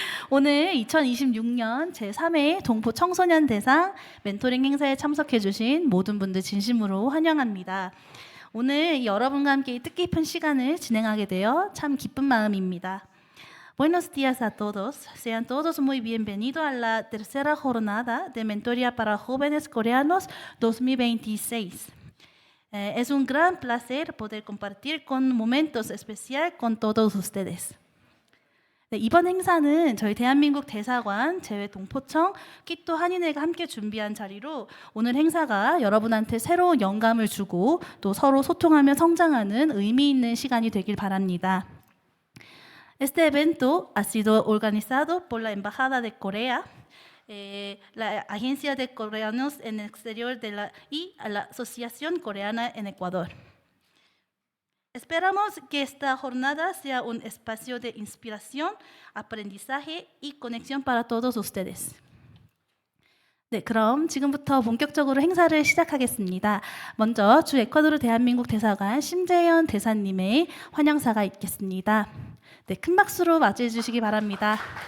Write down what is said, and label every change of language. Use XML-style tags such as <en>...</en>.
<ko>오늘 2026년 제3회 동포 청소년 대상 멘토링 행사에 참석해 주신 모든 분들 진심으로 환영합니다. 오늘 여러분과 함께 뜻깊은 시간을 진행하게 되어 참 기쁜 마음입니다.</ko> <es>Buenos días a todos. Sean todos muy bienvenidos a la tercera jornada de Mentoría para Jóvenes Coreanos 2026. Es un gran placer poder compartir con momentos especiales con todos ustedes.</es> <ko>네, 이번 행사는 저희 대한민국 대사관, 제외 동포청, 끼또 한인회가 함께 준비한 자리로 오늘 행사가 여러분한테 새로운 영감을 주고 또 서로 소통하며 성장하는 의미 있는 시간이 되길 바랍니다.</ko> <es>Este evento ha sido organizado por la Embajada de Corea, la Agencia de Coreanos en el Exterior y la Asociación Coreana en Ecuador. Esperamos que esta jornada sea un espacio de inspiración, aprendizaje y conexión para todos ustedes.</es> <ko>네, 그럼 지금부터 본격적으로 행사를 시작하겠습니다. 먼저 주 에콰도르 대한민국 대사관 심재현 대사님의 환영사가 있겠습니다. 네, 큰 박수로 맞이해 주시기 바랍니다.</ko>